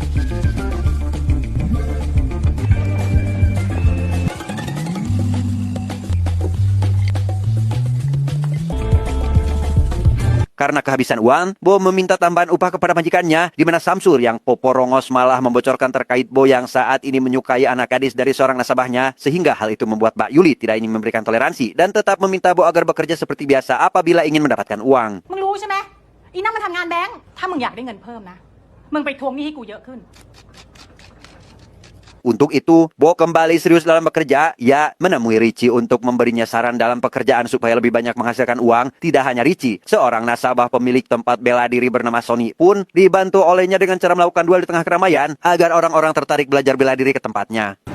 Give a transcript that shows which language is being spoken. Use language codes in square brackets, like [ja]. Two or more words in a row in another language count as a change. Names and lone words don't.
[id] Karena kehabisan uang, Bo meminta tambahan upah kepada majikannya, di mana Samsul yang poporongos malah membocorkan terkait Bo yang saat ini menyukai anak gadis dari seorang nasabahnya, sehingga hal itu membuat Mbak Yuli tidak ingin memberikan toleransi dan tetap meminta Bo agar bekerja seperti biasa apabila ingin mendapatkan uang. [th] มึงรู้ใช่ไหมอีนั่นมันทำงานแบงค์ถ้ามึงอยากได้เงินเพิ่มนะมึงไปทวงหนี้ให้กูเยอะขึ้น [id] Untuk itu, Bo kembali serius dalam bekerja. Ia menemui Richie untuk memberinya saran dalam pekerjaan supaya lebih banyak menghasilkan uang. Tidak hanya Richie, seorang nasabah pemilik tempat bela diri bernama Sony pun dibantu olehnya dengan cara melakukan duel di tengah keramaian agar orang-orang tertarik belajar bela diri ke tempatnya.